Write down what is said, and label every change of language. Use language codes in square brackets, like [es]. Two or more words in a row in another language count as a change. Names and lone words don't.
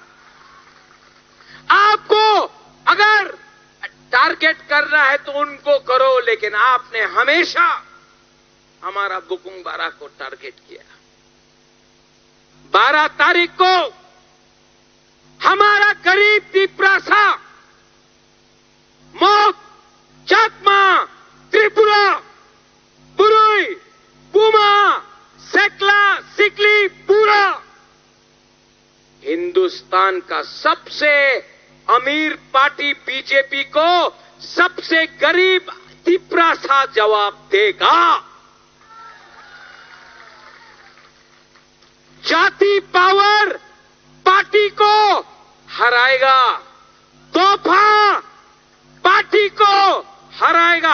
[hi] आपको अगर टारगेट करना है तो उनको करो, लेकिन आपने हमेशा हमारा बुकुंग बारा को टारगेट किया। 12 तारीख को हमारा गरीब तिप्रासा, मौत, चाकमा, त्रिपुरा, बुरुई, पुमा, सेकला, सिकली, पूरा हिंदुस्तान का सबसे अमीर पार्टी बीजेपी को सबसे गरीब तिप्रासा जवाब देगा। जाति पावर पार्टी को हराएगा, तोहफा पार्टी को हराएगा।